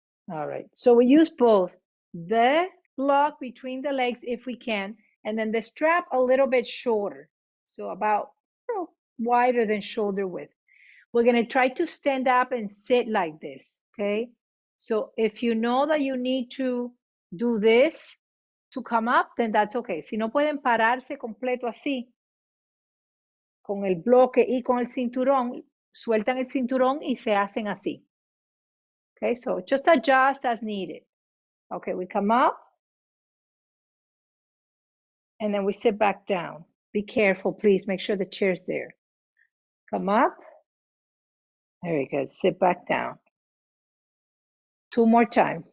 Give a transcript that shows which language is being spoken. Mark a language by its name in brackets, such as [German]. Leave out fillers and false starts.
[English] All right, so we use both the block between the legs if we can, and then the strap a little bit shorter. So about wider than shoulder width. We're gonna try to stand up and sit like this, okay? So if you know that you need to do this to come up, then that's okay. [Spanish] Si no pueden pararse completo así, con el bloque y con el cinturón, sueltan el cinturón y se hacen así. [English] Okay, so just adjust as needed. Okay, we come up and then we sit back down. Be careful, please. Make sure the chair's there. Come up. Very good. Sit back down. Two more times.